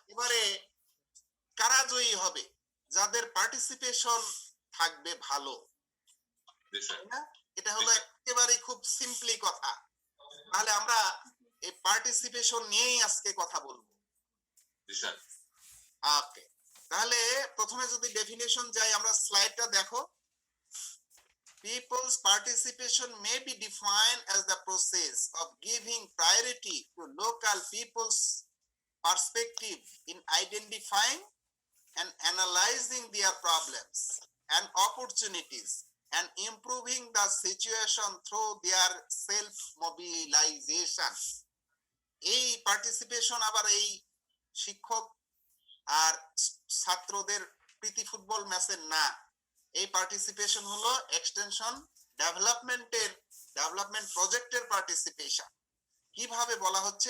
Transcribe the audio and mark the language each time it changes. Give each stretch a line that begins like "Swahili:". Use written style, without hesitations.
Bangla: এবারে কারা জয়ী হবে? যাদের পার্টিসিপেশন থাকবে ভালো, জি স্যার। তাই না? এটা হলো একেবারে খুব সিম্পলি কথা। তাহলে আমরা এই পার্টিসিপেশন নিয়েই আজকে কথা বলবো। জি স্যার। ওকে, তাহলে প্রথমে যদি ডেফিনেশন যাই, আমরা স্লাইডটা দেখো।
English: People's participation may be defined as the process of giving priority to local people's perspective in identifying and analyzing their problems and opportunities and improving the situation through their self-mobilization.
Bangla: এই participation আবার এই শিক্ষক আর ছাত্রদের প্রীতি football ম্যাচের না। এই participation হলো extension development প্রজেক্টের পার্টিসিপেশন। কিভাবে বলা হচ্ছে?